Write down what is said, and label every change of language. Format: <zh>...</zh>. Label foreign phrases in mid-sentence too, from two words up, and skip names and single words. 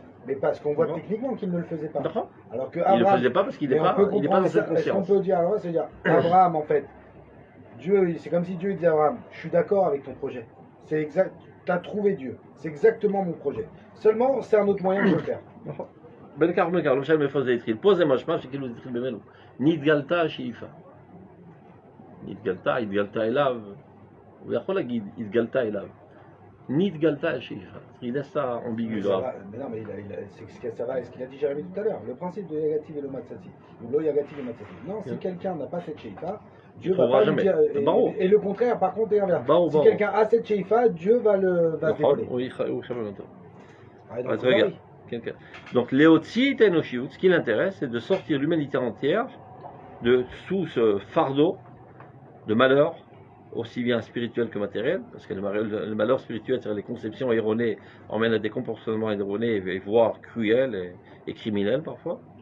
<fr>mais parce qu'on voit Non. techniquement qu'il ne le faisait pas. D'accord. Alors que Il ne le Abraham, faisait pas parce qu'il n'est mais on pas, peut il n'est pas comprendre dans cette ça. Est-ce qu'on conscience. peut dire, alors c'est dire, Abraham en fait, Dieu, c'est comme si Dieu disait à Abraham, je suis d'accord avec ton projet. C'est exact, tu as trouvé Dieu. C'est exactement mon projet. Seulement, c'est un autre moyen de le faire.</fr> <he>בן כרמל כרמל שם איפה זה התחיל. פה זה משמע שכאילו זה התחיל ממנו. נתגלתה השאיפה. התגלתה אליו. הוא יכול להגיד, התגלתה אליו. נתגלתה השאיפה.</he> <fr>Il laisse ça ambigu Mais ça là. va, mais non, mais ça va, ce qu'il a dit Jérémie tout à l'heure, le principe de</fr> <he>יגעתי ולא מצאתי,</he> <fr>ou</fr> <he>לא יגעתי ומצאתי.</he> <fr>Non, si quelqu'un n'a pas cette Sheikha, Dieu va trouvera pas lui jamais. dire. Barreau. Et le contraire, par contre, est inverse. Barreau, Si barreau. quelqu'un a cette Sheikha, Dieu va se</fr> <he>נכון,</he> <fr>dévoiler.</fr> <he>הוא יחבר אותו.</he> <fr>Ah, donc,</fr> <he>אז</he> <fr>c'est</fr> <he>רגע,</he> <fr>pareil.</fr> <he>כן, כן.</he> <fr>Donc</fr> <he>להוציא את האנושות,</he> <fr>ce qui l'intéresse, c'est de sortir l'humanité entière sous ce fardeau de malheur, aussi bien spirituel que matériel, parce que le malheur spirituel, c'est-à-dire les conceptions erronées, emmènent à des comportements erronés, et voire cruels et criminels parfois.</fr>